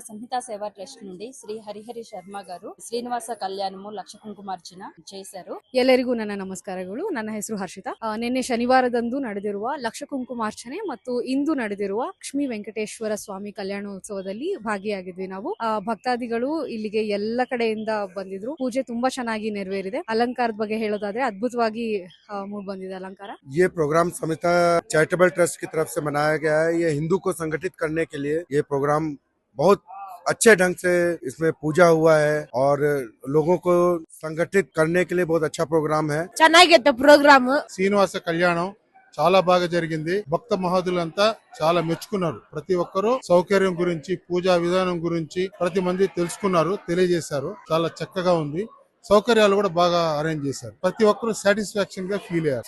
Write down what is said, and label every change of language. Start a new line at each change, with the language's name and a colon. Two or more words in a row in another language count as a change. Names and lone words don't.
Telugu: సంహితా సేవా ట్రస్ట్ నుండి శ్రీ హరిహరి శర్మ గాರು ಶ್ರೀನಿವಾಸ ಕಲ್ಯಾಣము ಲಕ್ಷ ಕುಂಕುಮಾರ್ಚನ చేశారు.
Kannada: ಎಲ್ಲರಿಗೂ ನನ್ನ ನಮಸ್ಕಾರಗಳು. ನನ್ನ ಹೆಸರು ಹರ್ಷಿತಾ. ನಿನ್ನೆ ಶನಿವಾರದಂದು ನಡೆದಿರುವ ಲಕ್ಷ ಕುಂಕುಮಾರ್ಚನೆ ಮತ್ತು ಇಂದು ನಡೆದಿರುವ ಲಕ್ಷ್ಮೀ ವೆಂಕಟೇಶ್ವರ ಸ್ವಾಮಿ ಕಲ್ಯಾಣೋತ್ಸವದಲ್ಲಿ ಭಾಗಿಯಾಗಿದ್ವಿ ನಾವು. ಭಕ್ತಾದಿಗಳು ಇಲ್ಲಿಗೆ ಎಲ್ಲ ಕಡೆಯಿಂದ ಬಂದಿದ್ರು. ಪೂಜೆ ತುಂಬಾ ಚೆನ್ನಾಗಿ ನೆರವೇರಿದೆ. ಅಲಂಕಾರದ ಬಗ್ಗೆ ಹೇಳೋದಾದ್ರೆ ಅದ್ಭುತವಾಗಿ ಮೂಡ್ ಬಂದಿದೆ ಅಲಂಕಾರ.
Hindi: ये प्रोग्राम संहिता चैरिटेबल ट्रस्ट की तरफ से मनाया गया है। ये हिंदू को संगठित करने के लिए ये प्रोग्राम बहुत अच्छे ढंग से इसमें पूजा हुआ है और लोगों को संगठित करने के लिए बहुत अच्छा प्रोग्राम है।
Kannada: ಚೆನ್ನಾಗಿತ್ತು ప్రోగ్రామ్.
Telugu: శ్రీనివాస కళ్యాణం చాలా బాగా జరిగింది. భక్త మహోదయులంతా చాలా మెచ్చుకున్నారు. ప్రతి ఒక్కరూ సౌకర్యం గురించి, పూజా విధానం గురించి ప్రతి మంది తెలుసుకున్నారు, తెలియజేశారు. చాలా చక్కగా ఉంది. సౌకర్యాలు కూడా బాగా అరేంజ్ చేశారు. ప్రతి ఒక్కరు సాటిస్ఫాక్షన్ గా ఫీల్ అయ్యారు.